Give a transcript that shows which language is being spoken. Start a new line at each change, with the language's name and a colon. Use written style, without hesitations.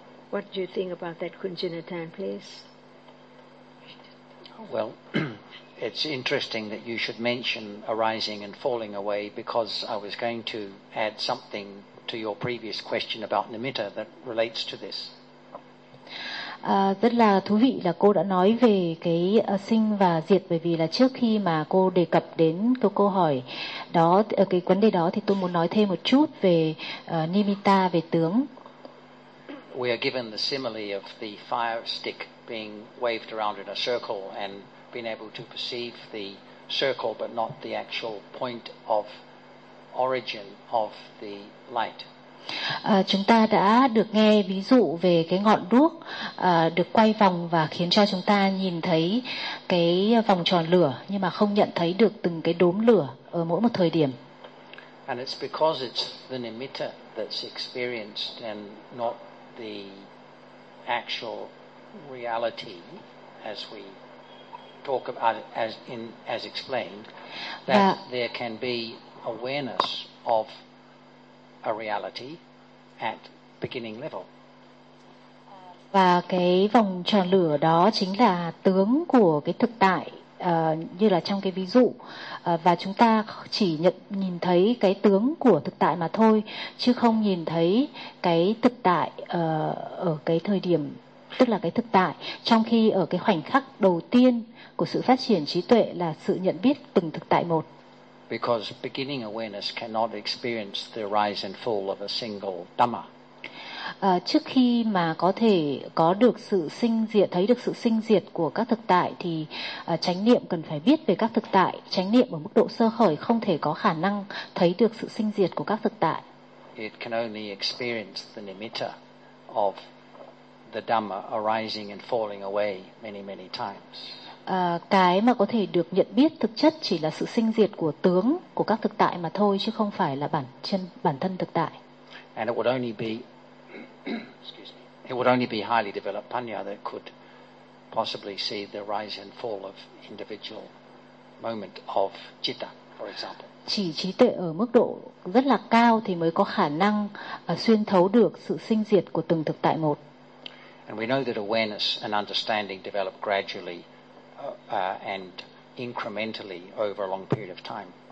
English: What do you think about that, Kunjinathan, please? Well, it's interesting that you should mention arising and falling away, because I was going to add something to your previous question about nimitta that relates to this.
Vietnamese: Rất là thú vị là cô đã nói về cái sinh và diệt, bởi vì là trước khi mà cô đề cập đến câu hỏi đó, cái vấn đề đó, thì tôi muốn nói thêm một chút về nimitta, về tướng.
English: We are given the simile of the fire stick being waved around in a circle and being able to perceive the circle but not the actual point of origin of the light.
Vietnamese: Chúng ta đã được nghe ví dụ về cái ngọn đuốc được quay vòng và khiến cho chúng ta nhìn thấy cái vòng tròn lửa, nhưng mà không nhận thấy được từng cái đốm lửa ở mỗi một thời điểm.
English: And it's because it's the nimitta that's experienced and not the actual reality as we talk about it, as explained, that there can be awareness of a reality at beginning level.
Vietnamese: Và cái vòng tròn lửa đó chính là tướng của cái thực tại, như là trong cái ví dụ, và chúng ta chỉ nhìn thấy cái tướng của thực tại mà thôi, chứ không nhìn thấy cái thực tại ở cái thời điểm, tức là cái thực tại, trong khi ở cái khoảnh khắc đầu tiên của sự phát triển trí tuệ là sự nhận biết từng thực tại một.
English: Because beginning awareness cannot experience the rise and fall of a single dhamma.
Vietnamese: Trước khi mà có thể có được sự sinh diệt, thấy được sự sinh diệt của các thực tại, thì chánh niệm cần phải biết về các thực tại. Chánh niệm ở mức độ sơ khởi không thể có khả năng thấy được sự sinh diệt của các thực tại.
English: It can only experience the nimitta of the dhamma arising and falling away many, many times.
Vietnamese: Cái mà có thể được nhận biết thực chất chỉ là sự sinh diệt của tướng của các thực tại mà thôi, chứ không phải là bản thân thực tại.
English: And it would only be highly developed panya that could possibly see the rise and fall of individual moment of citta, for example.
Vietnamese: Chỉ trí tuệ ở mức độ rất là cao thì mới có khả năng xuyên thấu được sự sinh diệt của từng thực tại một.
English: And we know that awareness and understanding develop gradually and incrementally over a long period of time.